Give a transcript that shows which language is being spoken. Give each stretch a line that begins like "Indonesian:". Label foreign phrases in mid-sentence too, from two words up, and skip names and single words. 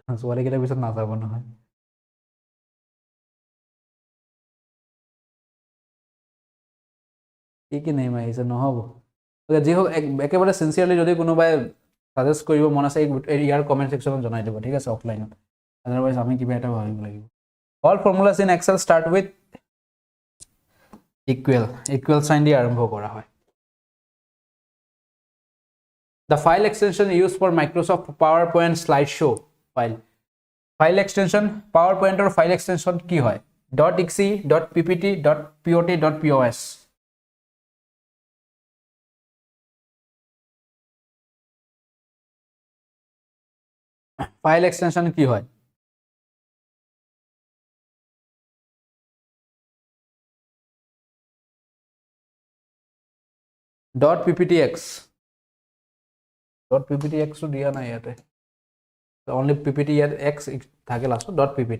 Assamese: ছোৱালীকেইটাৰ পিছত নাযাব নহয়। কি নেম আহিছে, নহ'ব। যি হওক, একেবাৰে চিনচিয়াৰলি যদি কোনোবাই ছাজেষ্ট কৰিব মন আছে, ইয়াৰ
English: comment section
Assamese: জনাই দিব, ঠিক আছে, অফলাইনত। আদাৰৱাইজ আমি কিবা এটা ভাবিব লাগিব।
English: all formulas in Excel start with equal sign
Assamese: দি আৰম্ভ কৰা হয়।
English: The file extension used for Microsoft PowerPoint slideshow file extension,
Assamese: PowerPointৰ ফাইল এক্সটেনশ্যন কি হয়?
English: .exe, .ppt, .pot, .pos। file extension
Assamese: কি হয়? .pptx, .pptx টো দিয়া নাই ইয়াতে, অনলি PPT, ইয়াত x থাকে লাষ্টত, .ppt।